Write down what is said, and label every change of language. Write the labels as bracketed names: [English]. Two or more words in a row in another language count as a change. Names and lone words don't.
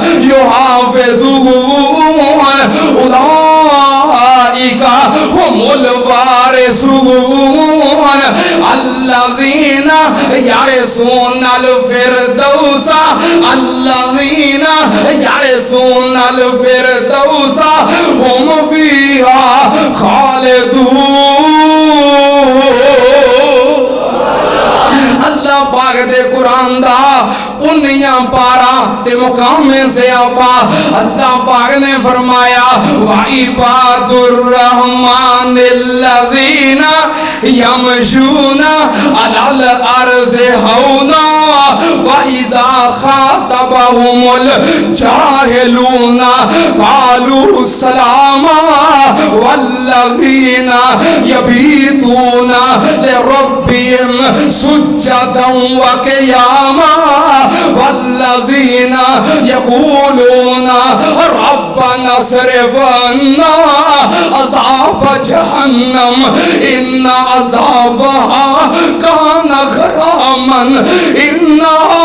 [Arabic] يحافظون أولئك هم الوارثون الذين يرثون الفردوس الذين يرثون الفردوس هم فيها خالدون. [Punjabi] اللہ پاک دے قرآن دا انیاں پارا تے مقام میں سے آپا اللہ پاک نے فرمایا [Arabic] وَعِبَادُ الرَّحْمَنِ الَّذِينَ يَمْشُونَ عَلَى الْأَرْضِ هَوْنًا وَإِذَا خَاطَبَهُمُ الْجَاهِلُونَ قَالُوا سَلَامًا وَالَّذِينَ يَبِيتُونَ لِرَبِّهِمْ سُجَّدًا وَقِيَامًا والذين يقولون ربنا اصرف عنا عذاب جهنم إن عذابها كان غراما إنها